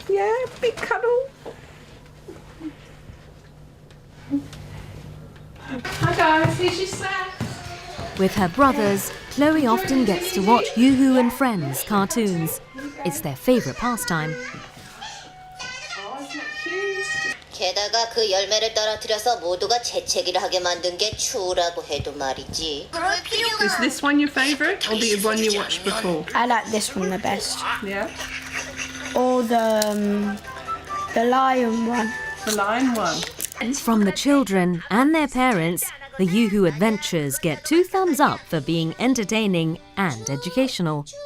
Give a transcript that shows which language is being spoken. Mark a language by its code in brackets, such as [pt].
[en] Yeah, big cuddle. Hi guys, here's your snack. With her brothers, Chloe often gets to watch YooHoo and Friends cartoons. It's their favourite pastime. Oh, isn't that cute? [ko] 게다가 그 열매를 떨어뜨려서 모두가 재채기를 하게 만든 게 추우라고 해도 말이지. [en] Is this one your favourite, or the one you watched before? I like this one the best. Yeah. Or the lion one. The lion one. From the children and their parents, the YooHoo adventures get 2 thumbs up for being entertaining and educational.